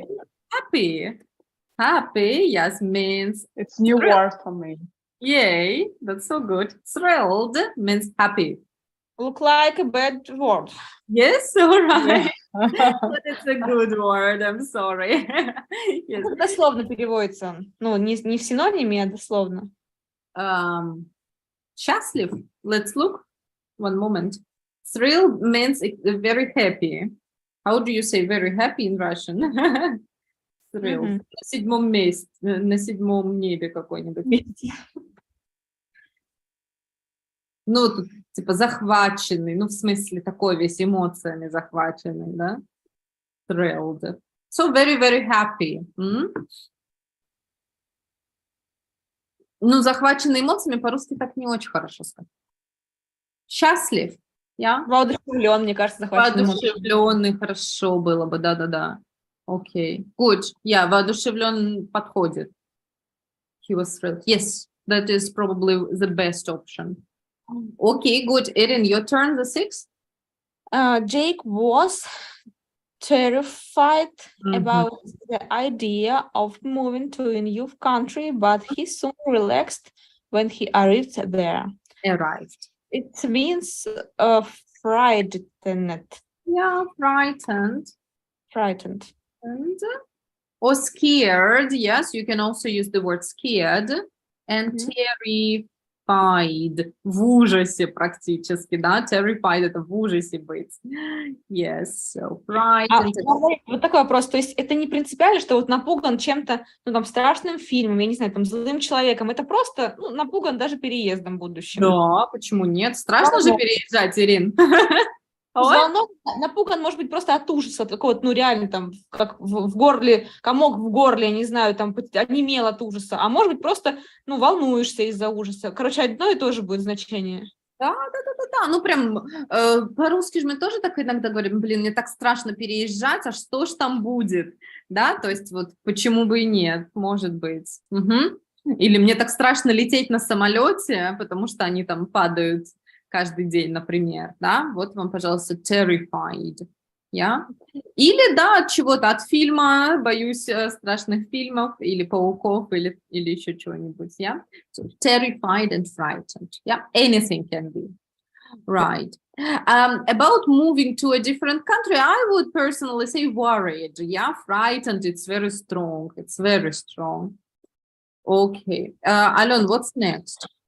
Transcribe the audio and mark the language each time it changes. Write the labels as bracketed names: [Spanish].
[English] he? Happy. Happy, yes, means it's new word for me. Yay, that's so good. Thrilled means happy. Look like a bad word. Yes, all right. But it's a good word, I'm sorry. Yes. [Russian] Дословно переводится. Ну, не в синониме, а дословно. Счастлив. [English] Let's look. One moment. Thrilled means very happy. How do you say very happy in Russian? Thrilled. [Russian] На седьмом месте, на седьмом небе какой-нибудь. Ну, тут, типа, захваченный, ну, в смысле, такой весь эмоциями захваченный, да? [English] Thrilled. So, very, very happy. [Russian] Ну, захваченный эмоциями по-русски так не очень хорошо сказать. Счастлив, я? Воодушевлен, мне кажется, захваченный. Воодушевленный, хорошо было бы, да-да-да. Окей, [English] good. Yeah, [Russian] воодушевлен подходит. [English] He was thrilled. Yes, that is probably the best option. Okay, good. Erin, your turn, the 6th. Jake was terrified about the idea of moving to a new country, but he soon relaxed when he arrived there. Arrived. It means frightened. Yeah, frightened. Frightened. And, or scared. Yes, you can also use the word scared. And terrified. [Russian] В ужасе практически, да? Terrified — это в ужасе быть. [English] Yes, so frightened. [Russian] Вот такой вопрос. То есть это не принципиально, что вот напуган чем-то, ну, там, страшным фильмом, я не знаю, там, злым человеком. Это просто, ну, напуган даже переездом будущим. Да, почему нет? Страшно же переезжать, Ирин. Напуган, может быть, просто от ужаса, такого, ну, реально, там, как в горле, комок в горле, я не знаю, там, онемел от ужаса, а может быть, просто, ну, волнуешься из-за ужаса. Короче, одно и то же будет значение. Да, ну, прям, по-русски же мы тоже так иногда говорим, блин, мне так страшно переезжать, а что ж там будет, да, то есть вот почему бы и нет, может быть. Или мне так страшно лететь на самолете, потому что они там падают каждый день, например, да, вот вам, пожалуйста, terrified. Я. Или, да, от чего-то, от фильма, боюсь страшных фильмов, или пауков, или еще чего-нибудь, yeah? [English] So, terrified and frightened, yeah? Anything can be, right. About moving to a different country, I would personally say worried, yeah? Frightened, it's very strong, Okay, Alon, what's next?